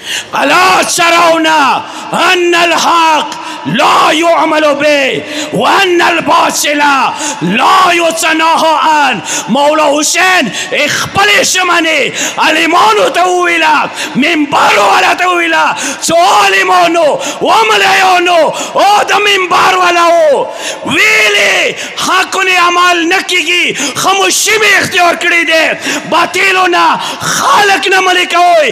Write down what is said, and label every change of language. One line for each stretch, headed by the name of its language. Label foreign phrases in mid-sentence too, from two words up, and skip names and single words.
Arabic: الا ترون ان الحق لا يعمل به وان الباطل لا يتناهى عنه.
Pashto: مولا حسین خپل شمنه عالمانو ته وویله، منبر والا ته وویله چې عالمانو و ملایانو او د منبر والاو ویلې حقونه عمل نه کېږي، خاموشي مې اختیار کړې دی، باطلو نه خلق نه ملي کوئ.